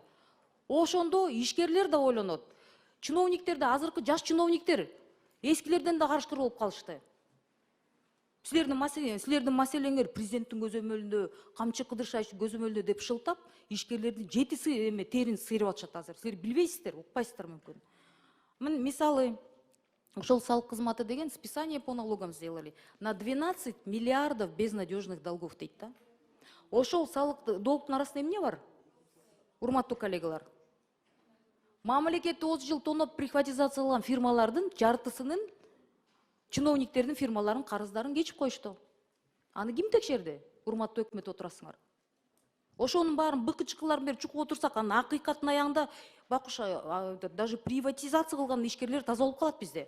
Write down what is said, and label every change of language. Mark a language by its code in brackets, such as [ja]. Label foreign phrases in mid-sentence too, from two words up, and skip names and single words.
[ky] Ошондо ишкерлер да ойлонот. Чиновниктер да азыркы жаш чиновниктер эскилерден да карышкыр болуп калышты. Силердин маселеңер президенттин көзөмөлүндө, камчы кыдыршаш көзөмөлүндө деп шылтап, ишкерлердин жетиси терин сыйрып атышат азыр. Силер билбейсиздер, укпайсыздар мүмкүн. Мисалы, ошол салык кызматы деген [ru] списание по налогам сделали. На 12 миллиардов безнадежных долгов [ky] дейт да. Ошол салык долгтун арасында эмне бар? Урматтуу коллегалар. Мамлекетти 30 жыл тоноп приватизацияланган фирмалардын жартысынын чиновниктердин фирмаларын карыздарын кечип коюшту. Аны ким текшерди? Урматтуу өкмөт отурасыңар. Ошонун баарын быкычкыларын бери чукуп отурсак, анын акыйкаттын аягында бакуш даже приватизация кылган ишкерлер таза болуп калат бизде.